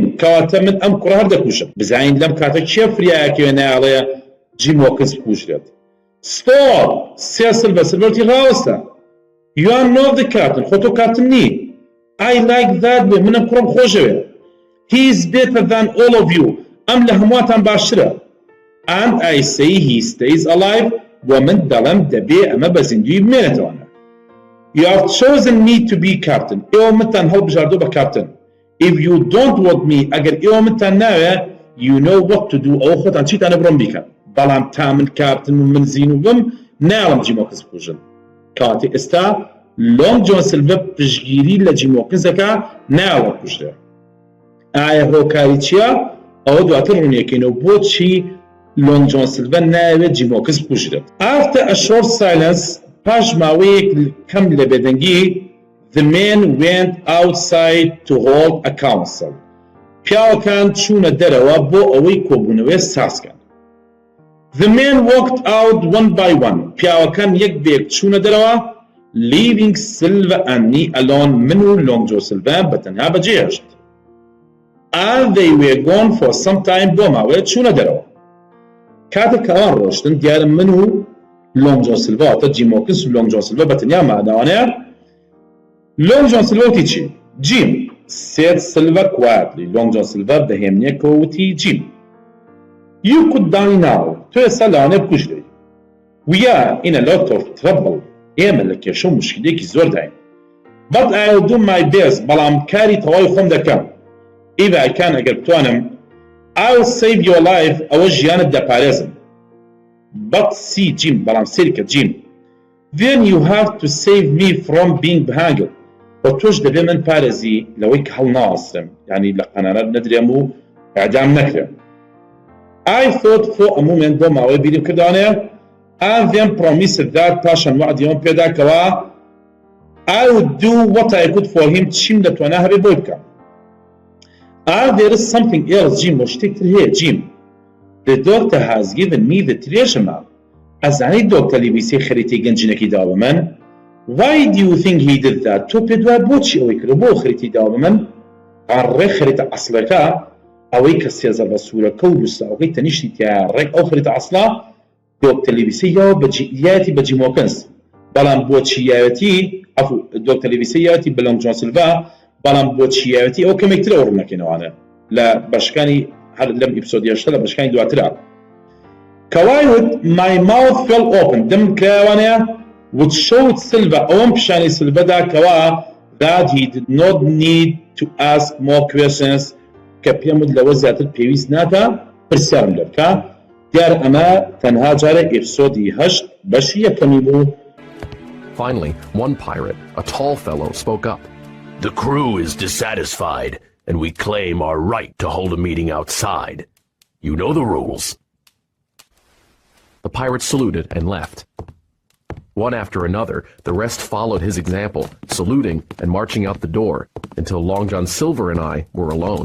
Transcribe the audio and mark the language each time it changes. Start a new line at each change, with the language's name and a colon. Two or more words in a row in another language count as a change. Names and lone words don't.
Central Kurdish: کەواتە من ئەم کوڕە هەر دەکوژم. بزانین لەم کاتە کێ فریایەکەوێ نایڵەیە جیمۆکس بکوژرێت. Stop! سێ سلڤەتی ڕاوەستە.
English: You are not the captain.
Central Kurdish: خۆ تۆ کاپتن نی.
English: I like that way.
Central Kurdish: منم کوڕم خۆشەوێ.
English: He is better than all of you.
Central Kurdish: ئەم لە هەموواتان باشترە.
English: And I say he stays alive.
Central Kurdish: و من دەڵێم دەبێ ئەمە بە زیندوی بمێنێتەوەنە.
English: You have chosen me to be captain.
Central Kurdish: ئێوە منتان هەڵبژاردۆ بە کاپتن.
English: If you don't want me,
Central Kurdish: ئەگەر ئێوە منتان ناوێ,
English: you know what to do.
Central Kurdish: ئەوە خۆتان چیتانە بڕۆم بیکەن. بەڵام تا من کاپتن و من زین و بم, ناوەم جیمۆکس بکوژن. کاتی ئێستا لۆنگ جۆن سیلڤە پشگیری لە جیمۆکسەکە ناوە کوژرێ. ئایا هۆکاری چییە؟ ئەوە دواتر ڕوونیەکەینەوە بۆچی لۆنگ جۆن سیلڤە ناوێت جیمۆکس بکوژرێت.
English: After a short silence,
Central Kurdish: پاش ماوەیەک کەم لە بێدەنگی,
English: the men went outside to hold a council.
Central Kurdish: پیاوەکان چوونە دەرەوە بۆ ئەوەی کۆبوونەوەی سازکەن.
English: The men walked out one by one.
Central Kurdish: پیاوەکان یەک بێک چوونە دەرەوە,
English: leaving Silva and me alone.
Central Kurdish: من و لۆنگ جۆن سیلڤە بەتەنها بەجێهێشت.
English: And they were gone for some time.
Central Kurdish: بۆ ماوەیە چوونە دەرەوە. کاتێک کە ئەوان ڕۆشتن دیارە من و لۆنگ جۆن سیلڤە واتە جیمۆکس و لۆنگ جۆن سیلڤە بەتەنیا ماداوانەیە. لۆنگ جۆن سیلڤە وتی چی؟ جیم
English: said Silva quietly.
Central Kurdish: لۆنگ جۆن سیلڤە بەهێمنێکەوە وتی جیم.
English: You could die now.
Central Kurdish: تۆ ئێستا لەوانەیە بکوژرێی.
English: We are in a lot of trouble.
Central Kurdish: ئێمە لە کێشە و مشکلێکی زۆر داین.
English: But I'll do my best.
Central Kurdish: بەڵام کاری تەواوی خۆم دەکەم.
English: If I can,
Central Kurdish: ئەگەر بتوانم,
English: I'll save your life.
Central Kurdish: ئەوە ژیانت دەپارێزم.
English: But see Jim,
Central Kurdish: بەڵام سێریکە Jim.
English: Then you have to save me from being beheaded.
Central Kurdish: و تۆش دەبێ من پارێزی لەوەی کە هەڵناوەسترم, یعنی لە قەنانەت نەدرێم و ئەعدام نەکرێم.
English: I thought for a moment
Central Kurdish: بۆ ماوەی بیرم کردوانەیە,
English: and then promised that
Central Kurdish: پاشان وعدیەوەم پێدا کەوا
English: I would do what I could for him.
Central Kurdish: چیم دەتوانە هەبێ بۆی بکەم.
English: And there is something else Jim,
Central Kurdish: بۆ شتێکتر هەیە Jim.
English: The doctor has given me the treasure map.
Central Kurdish: ئەزانەی دۆکتەر لیبیسی خەریتەی گەنجینەکەی داوە بە من.
English: Why do you think he did that?
Central Kurdish: تۆ پێ دوای بۆچی ئەوەی کرد بۆ خەریتی داوە بە من؟ ڕێک خەریتە ئەسڵەکە ئەوەی کە سێزە بە سوورەکە و لوستاوەکەی تەنیشتی تیا ڕێک ئەو خەریتە ئەسڵە دۆکتەر لیبیسی یاوە یاەتی بە جیمۆکس. بەڵام بۆچی یاوەتی دۆکتەر لیبیسی یاوەتی بە لۆنگ جۆن سیلڤە, بەڵام بۆچی یاوەتی ئەو کەمێکتر ئەو ڕوونەکەینەوانە لە بەشەکانی هەر لەم ئیپسۆدی هەشتە لە بەشەکانی دواترە. کەوایوت
English: my mouth fell open.
Central Kurdish: دم کراوانەیە
English: which showed Silva
Central Kurdish: ئەوەم پیشانی سیلڤەدا کەوا
English: that he did not need to ask more questions,
Central Kurdish: کە پێم وت لەوە زیاتر پێویست ناکە پرسیارم لێ بکە. دیار ئەمە تەنها جارە ئیپسۆدی هەشت بەشی یەکەمی بوو.
English: Finally, one pirate, a tall fellow, spoke up. The crew is dissatisfied, and we claim our right to hold a meeting outside. You know the rules. The pirates saluted and left. One after another, the rest followed his example, saluting and marching out the door, until Long John Silver and I were alone.